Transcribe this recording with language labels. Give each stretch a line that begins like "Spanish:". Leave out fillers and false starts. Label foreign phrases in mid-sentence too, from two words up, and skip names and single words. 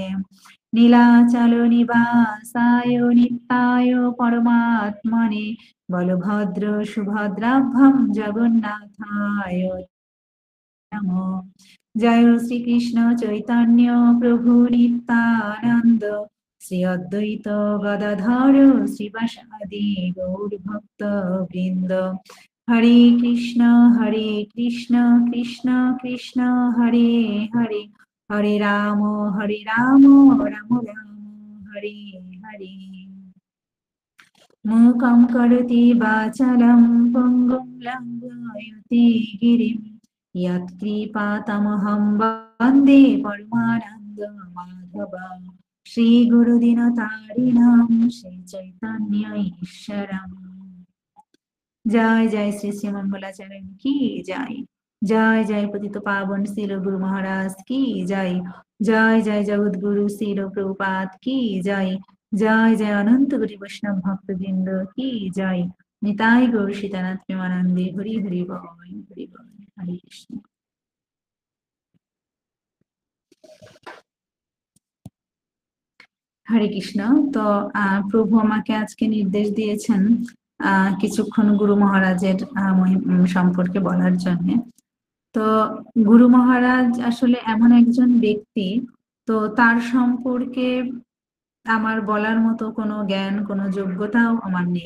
Sanskrit: नीलाचल निवासाय नित्याय परमात्मने बलभद्र सुभद्राभ्यां जगन्नाथाय नमः। जय श्री कृष्ण चैतन्य प्रभु नित्यानंद श्री अद्वैत गदाधर श्रीवासादि गौर भक्त वृंद। हरे कृष्ण कृष्ण कृष्ण हरे हरे हरे राम राम राम हरे हरे। मूकं करोति वाचालं पङ्गुं लङ्घयति गिरिं यत्कृपातमहं वन्दे परमानन्दमाधवं श्रीगुरुदीनतारिणं श्रीचैतन्य ईश्वरम्।
Hindi: जय जय श्री श्री मंगलाचरण की जय। जय जय पतित पावन श्रील गुरु महाराज की जय। जय जय जगत गुरु श्रील प्रभुपाद की जय। जय जय अनंत गुरु वैष्णव भक्त वृंद की जय।
Sanskrit: निताय गौर सीतानाथ प्रेमानंदे हरि हरि बोल हरि बोल।
Bangla: हरे कृष्ण। হরে কৃষ্ণ। তো প্রভু আমাকে আজকে নির্দেশ দিয়েছেন কিছুক্ষণ গুরু মহারাজের সম্পর্কে বলার জন্য। তো গুরু মহারাজ আসলে এমন একজন ব্যক্তি, তো তার সম্পর্কে আমার বলার মতো কোনো জ্ঞান কোনো যোগ্যতাও আমার নেই।